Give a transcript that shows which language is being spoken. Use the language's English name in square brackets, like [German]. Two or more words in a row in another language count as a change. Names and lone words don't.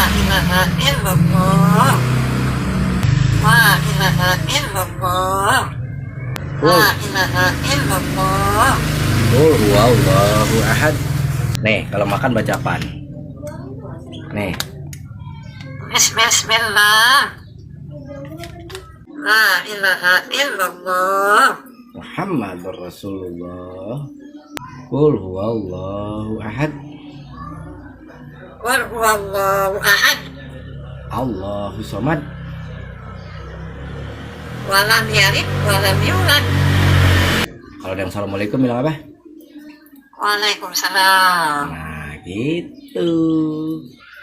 [Arabic] إله إلا الله. لا إله إلا الله. لا إله إلا الله. قل هو الله أحد. [Indonesian] Nih, kalau makan baca apaan? Nih. [Arabic] بسم الله. لا إله إلا الله. محمد رسول الله. قل هو الله أحد. قل هو الله أحد. الله الصمد. ولم يلد ولم يولد. [Indonesian] Kalau ada yang assalamualaikum bilang apa? [Arabic] Waalaikumsalam. [Indonesian] Nah, gitu.